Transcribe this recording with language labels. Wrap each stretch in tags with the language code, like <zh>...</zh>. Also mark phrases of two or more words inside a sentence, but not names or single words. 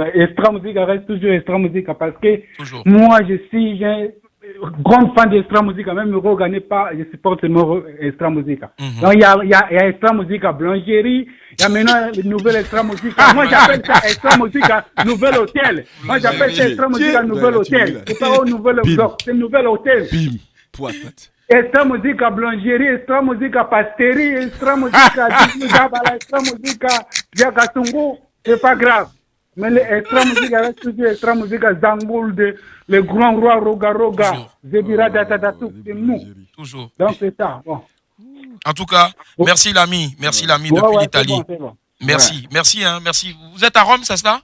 <fr>Extra Musica reste toujours Extra Musica parce que moi, je suis grande fan d'Extra Musica, même Roga n'est pas, je supporte seulement Extra Musica. Donc il y a Extra Musica Blangerie, il y a maintenant une nouvelle Extra Musica. Moi j'appelle ça Extra Musica Nouvel Hôtel. Moi j'appelle ça Extra Musica Nouvel Hôtel. C'est pas au nouvel bloc, c'est Nouvel Hôtel. Extra Musica Blangerie, Extra Musica Pasterie, Extra Musica Dibala, Extra Musica Diagatungu, c'est pas grave. Mais l'Extra Musica reste toujours Extra Musica Zangoul, le grand roi Roga, Zebira Datadatou, c'est nous. Toujours. Donc c'est ça. Bon. En tout cas, merci l'ami depuis l'Italie. Bon. Merci, merci. Vous êtes à Rome, c'est ça?</fr>